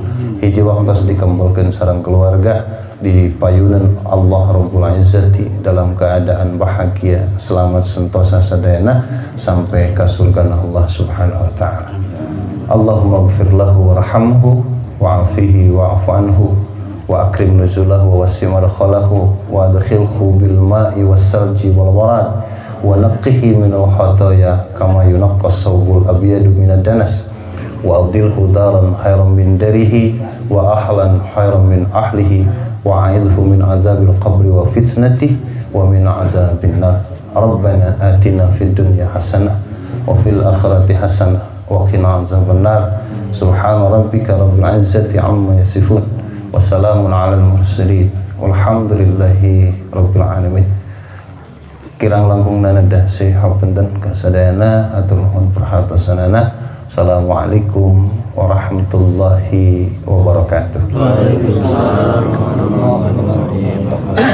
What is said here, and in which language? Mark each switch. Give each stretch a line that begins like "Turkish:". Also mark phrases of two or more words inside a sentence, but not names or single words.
Sundanese: Hiji waktos dikembulkeun sareng keluarga di payunan Allah Rabbul Izzati
Indonesian: dalam keadaan bahagia, selamat sentosa
Sundanese: sadayana
Indonesian: sampai ke surga
Sundanese: Allah
Arabic: سبحانه وتعالى. اللهم اغفر له وارحمه وعافه واعف عنه وأكرم نزله ووسع مدخله وأدخله بالماء والثلج والبرد ونقه من الخطايا كما ينقى الثوب الأبيض من الدنس وأبدله دارا خيرا من داره وأهلا خيرا من أهله وأعذه من عذاب القبر وفتنته ومن عذاب النار. ربنا آتنا في الدنيا حسنة وفي الآخرة حسنة وقنا عذاب النار. سبحان ربك رب العزة عما يصفون وسلام على المرسلين والحمد لله رب العالمين.
Sundanese: Kirang langkung nanadah hapunten kasadayana atur nuhun perhatosanana.
Arabic: السلام عليكم ورحمة الله وبركاته. وعليكم السلام ورحمة الله وبركاته.